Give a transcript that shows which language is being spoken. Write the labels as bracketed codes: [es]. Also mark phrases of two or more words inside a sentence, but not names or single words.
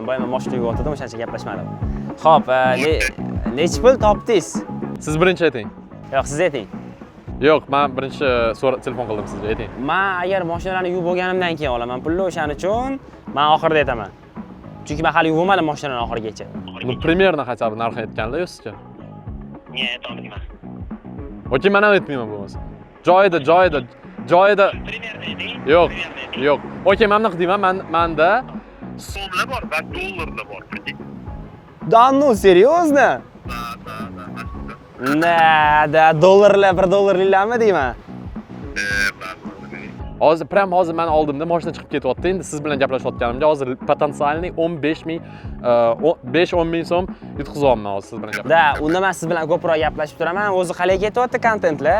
[uz] Boyama mashinaga o'tirdim, o'shancha gaplashmadim. Xo'p, nech pul topdingiz? Siz birinchi ayting. Yo'q, siz ayting. Yo'q, men birinchi telefon qildim sizga, ayting. Men agar mashinalarni yuvib bo'lganimdan keyin olaman pulni, o'shaning uchun men oxirida aytaman. Chunki men hali yuvmadim mashinani oxirigacha. [ru] Ну, примерно хотя бы [uz] narxini aytganlar sizga. Ne, aytolmayman. Okey, men ham aytmayman bo'lmasa. Joyida. Yo'q. Okey, men nima deyman? Menda so'mlar bor va dollarlar bor. [ru] Да ну, серьезно? Да, [uz] dollarlar, $1 deyman. Hozir men oldimda mashina chiqib ketyapti. Endi siz bilan gaplashayotganimda hozir potensialniy 5-10 ming so'm yutqizyapman hozir siz bilan gaplashib. Da, unda men siz bilan ko'proq gaplashib turaman. O'zi qalay ketyapti kontentlar?